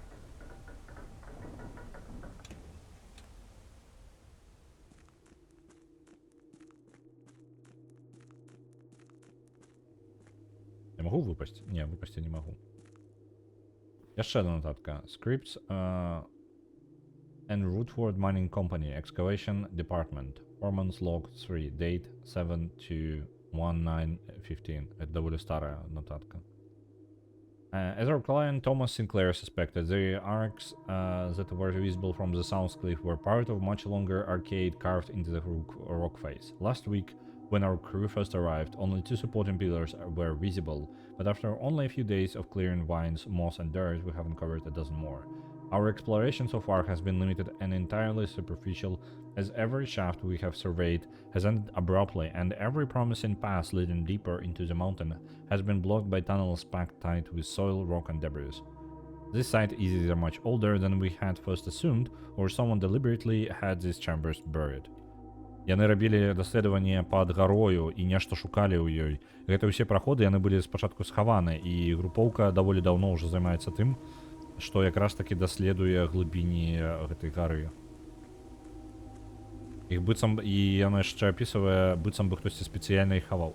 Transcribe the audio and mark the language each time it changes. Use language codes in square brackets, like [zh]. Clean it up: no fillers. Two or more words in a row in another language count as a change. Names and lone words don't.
[be] Я магу выпасці? Не, выпасці не магу. Яшчэ одна нотатка. [en] Scripts and Rootford Mining Company Excavation Department. Foreman's Log 3. Date 7/2/1915. [ru] Это довольно старая нотатка. [en] As our client Thomas Sinclair suspected, the arcs that were visible from the south cliff were part of much longer arcade carved into the rock face. Last week, when our crew first arrived, only 2 supporting pillars were visible, but after only a few days of clearing vines, moss and dirt, we have uncovered a dozen more. Our exploration so far has been limited and entirely superficial, as every shaft we have surveyed has ended abruptly, and every promising path leading deeper into the mountain has been blocked by tunnels packed tight with soil, rock, and debris. This site is either much older than we had first assumed, or someone deliberately had these chambers buried. [be] Яны рабілі даследаванне пад гарою і нешта шукалі ў ёй. Гэта ўсе праходы, яны былі спачатку схаваны, і групоўка даволі даўно ўжо займаецца тым, што якраз такі даследуе глыбіні гэтай гары. Іх быццам, і яна яшчэ апісвае, быццам бы хтосьці спецыяльна іх хаваў.